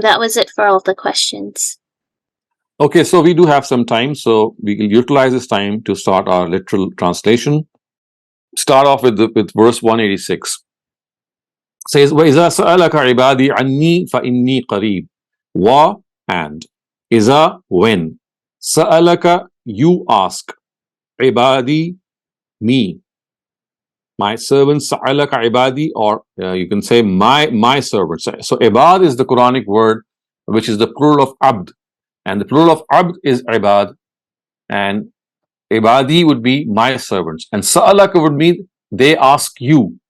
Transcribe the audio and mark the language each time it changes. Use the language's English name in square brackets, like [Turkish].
[English] That was it for all the questions. Okay, so we do have some time, so we will utilize this time to start our literal translation. Start off with verse 186. It says, [Arabic] وَإِذَا سَأَلَكَ عِبَادِي عَنِّي فَإِنِّي قَرِيبٌ. [English] Wa and Iza when Sa'alaka you ask Ibadi me, my servants. Sa'alaka ibadi, or you can say my servants. So ibad is the Quranic word which is the plural of abd, and the plural of abd is ibad, and ibadi would be my servants, and sa'alaka would mean they ask you.